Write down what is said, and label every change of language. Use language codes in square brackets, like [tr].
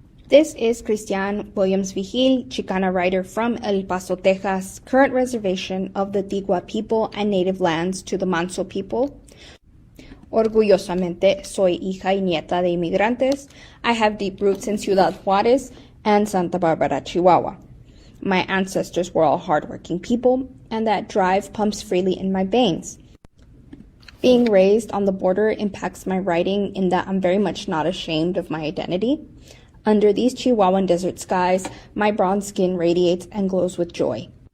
[en] This is Christian Williams Vigil, Chicana writer from El Paso, Texas, current reservation of the Tigua people and native lands to the Manso people. [es] Orgullosamente, soy hija y nieta de inmigrantes. [en] I have deep roots in Ciudad Juárez and Santa Barbara, Chihuahua. My ancestors were all hardworking people, and that drive pumps freely in my veins. Being raised on the border impacts my writing in that I'm very much not ashamed of my identity. Under these Chihuahuan desert skies, my bronze skin radiates and glows with joy.